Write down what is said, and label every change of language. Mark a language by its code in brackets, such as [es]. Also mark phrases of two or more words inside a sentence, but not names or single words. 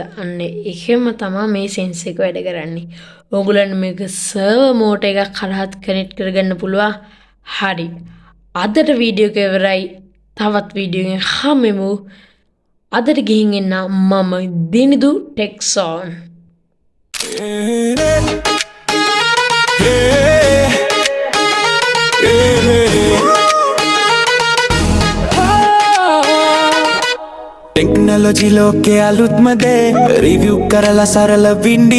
[si] අන්න එහෙම තමයි මේ සෙන්සර් එක වැඩ කරන්නේ. ඕගොල්ලන් මේක [en] server mode [si] එකක් කරහත් කනෙක්ට් කරගන්න පුළුවන්. හරි. අදට වීඩියෝ එක ඉවරයි. තවත් වීඩියෝ එකකින් හම්බෙමු. අදට ගිහින් එන්න මම දිනිදු ටෙක්සෝන්. टेक्नोलॉजी लोके आलूत मदे रिव्यू करला सरला विंडी